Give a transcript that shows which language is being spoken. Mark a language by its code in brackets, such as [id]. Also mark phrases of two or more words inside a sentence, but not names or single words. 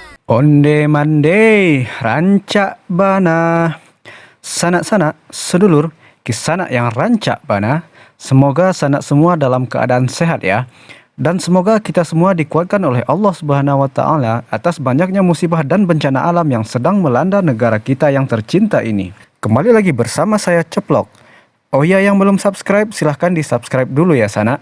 [min] Onde mande, rancak bana. [id] Sanak-sanak, sedulur, kisanak yang [min] rancak bana. [id] Semoga sanak semua dalam keadaan sehat ya. Dan semoga kita semua dikuatkan oleh [ar] الله سبحانه وتعالى [id] atas banyaknya musibah dan bencana alam yang sedang melanda negara kita yang tercinta ini. Kembali lagi bersama saya Ceplok. Oh ya, yang belum subscribe silahkan di subscribe dulu ya sanak.